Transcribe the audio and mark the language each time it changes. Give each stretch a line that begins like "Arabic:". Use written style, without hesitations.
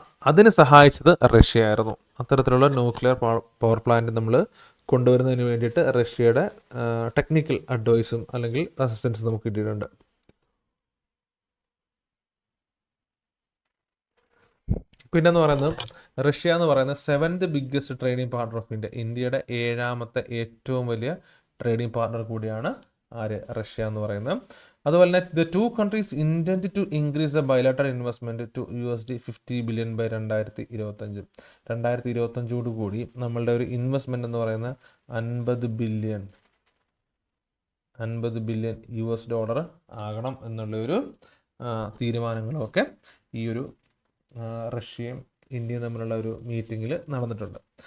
Malayalam: അതിന് സഹായിച്ചത് റഷ്യ ആയിരുന്നു. അത്തരത്തിലുള്ള ന്യൂക്ലിയർ പവർ പ്ലാന്റ് നമ്മൾ കൊണ്ടുവരുന്നതിന് വേണ്ടിയിട്ട് റഷ്യയുടെ ടെക്നിക്കൽ അഡ്വൈസും അല്ലെങ്കിൽ അസിസ്റ്റൻസും നമുക്ക് കിട്ടിയിട്ടുണ്ട്. പിന്നെന്ന് പറയുന്നത് റഷ്യ എന്ന് പറയുന്നത്
English: 7th biggest trading partner of India.
Malayalam: ഇന്ത്യയുടെ 7ാമത്തെ ഏറ്റവും വലിയ ട്രേഡിംഗ് പാർട്ണർ കൂടിയാണ് റഷ്യ എന്ന് പറയുന്നത്. അതുപോലെ തന്നെ
English: The 2 countries intend to increase the bilateral investment to $50 billion by 2025.
Malayalam: 2025 കൂടി നമ്മളുടെ ഒരു ഇൻവെസ്റ്റ്മെന്റ് എന്ന് പറയുന്നത് $50 ബില്യൺ $50 ആകണം എന്നുള്ള ഒരു തീരുമാനങ്ങളുമൊക്കെ ഈ ഒരു റഷ്യയും ഇന്ത്യയും തമ്മിലുള്ള ഒരു മീറ്റിങ്ങിൽ നടന്നിട്ടുണ്ട്.